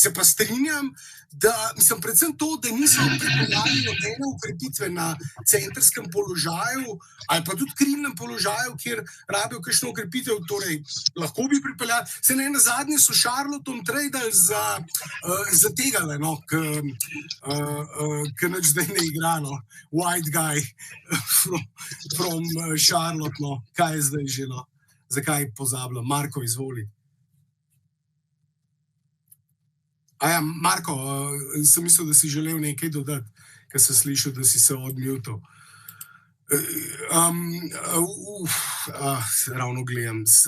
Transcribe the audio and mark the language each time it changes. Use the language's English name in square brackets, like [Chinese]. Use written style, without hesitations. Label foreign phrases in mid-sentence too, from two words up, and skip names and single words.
[Slovenian] Se pa strinjam, da mislim predvsem to, da niso pripeljali nobene ukrepitve na centrskem položaju ali pa tudi krilnem položaju, kjer rabijo kakšno ukrepitev, torej lahko bi pripeljali. Se ne nazadnje so Charlottom tradali za tega, no, ki nič zdaj ne igra, [English] no, white guy from Charlotte, no, [Slovenian] kaj je zdaj že, no, zakaj pozabljam, Marko, izvoli. Aja, Marko, sem mislil, da si želel nekaj dodati, ker sem slišal, da si se odmutil. Ravno gledam.